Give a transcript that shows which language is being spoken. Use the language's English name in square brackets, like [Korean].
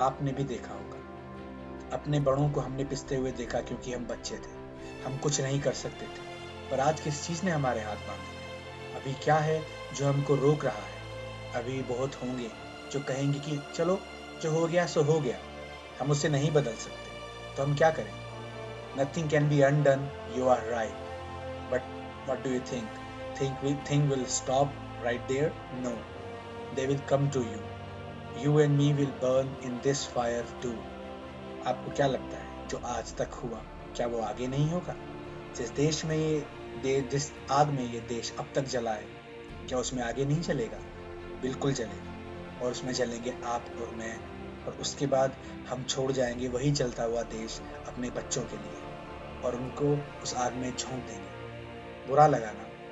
[Hindi] आपने भी देखा होगा, अपने बड़ों को हमने पिसते हुए देखा क्योंकि हम बच्चे थे, हम कुछ नहीं कर सकते थे। पर आज किस चीज़ ने हमारे हाथ बांधे हैं? अभी क्या है जो हमको रोक रहा है? अभी बहुत होंगे जो कहेंगे कि चलो जो हो गया सो हो गया, हम उसे नहीं बदल सकते, तो हम क्या करें? [English] Nothing can be undone, you are right. But what do you think? Think will stop right there? No. They will come to you. You and me will burn in this fire too. [Hindi] आपको क्या लगता है जो आज तक हुआ क्या वो आगे नहीं होगा? जिस आग में ये देश अब तक जला है, क्या उसमें आगे नहीं चलेगा? बिल्कुल चलेगा, और उसमें चलेंगे आप और मैं, और उसके बाद हम छोड़ जाएंगे वही जलता हुआ देश अपने बच्चों के लिए, और उनको उस आग में झोंक देंगे। बुरा लगा ना?